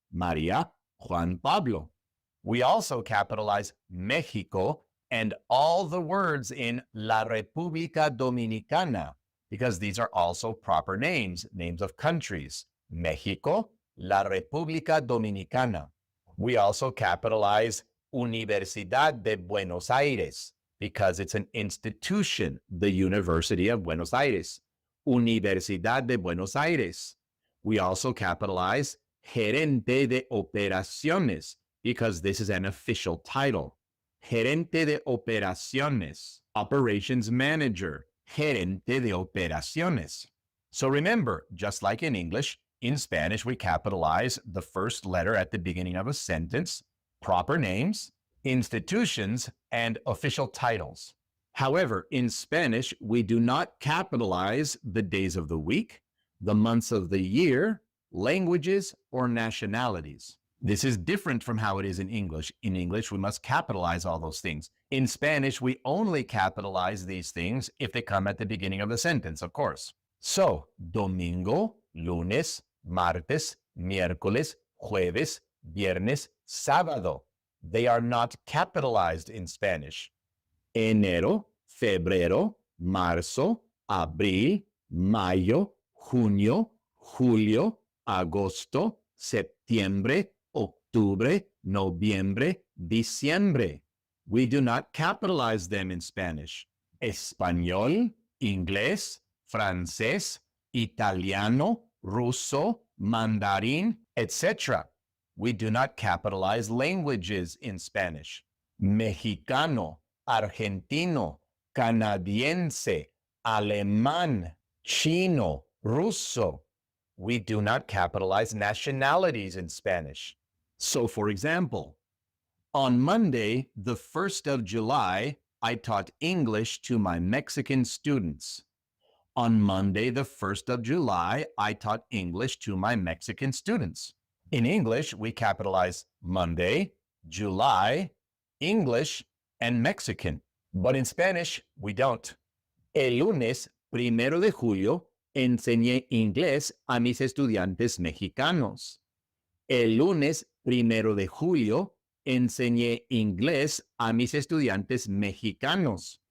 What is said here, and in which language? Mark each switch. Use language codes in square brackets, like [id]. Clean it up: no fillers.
[en] Maria, Juan Pablo. We also capitalize Mexico and all the words in La República Dominicana because these are also proper names, names of countries. Mexico, La República Dominicana. We also capitalize Universidad de Buenos Aires because it's an institution, the University of Buenos Aires. [es] Universidad de Buenos Aires. [en] We also capitalize Gerente de Operaciones because this is an official title. [es] Gerente de Operaciones, [en] operations manager, [es] Gerente de Operaciones. [en] So remember, just like in English, in Spanish, we capitalize the first letter at the beginning of a sentence, proper names, institutions, and official titles. However, in Spanish, we do not capitalize the days of the week, the months of the year, languages, or nationalities. This is different from how it is in English. In English, we must capitalize all those things. In Spanish, we only capitalize these things if they come at the beginning of the sentence, of course. [es] So, domingo, lunes, martes, miércoles, jueves, viernes, sábado. [en] They are not capitalized in Spanish. [es] Enero, febrero, marzo, abril, mayo, junio, julio, agosto, septiembre, octubre, noviembre, diciembre. [en] We do not capitalize them in Spanish. [es] Español, inglés, francés, italiano, ruso, mandarin, etc. [en] We do not capitalize languages in Spanish. [es] Mexicano, argentino, canadiense, alemán, chino, ruso. [en] We do not capitalize nationalities in Spanish. So, for example, on Monday, the 1st of July, I taught English to my Mexican students. On Monday, the 1st of July, I taught English to my Mexican students. In English, we capitalize Monday, July, English, and Mexican. But in Spanish, we don't. [es] El lunes, 1 de julio, enseñé inglés a mis estudiantes mexicanos. El lunes, 1 de julio, enseñé inglés a mis estudiantes mexicanos.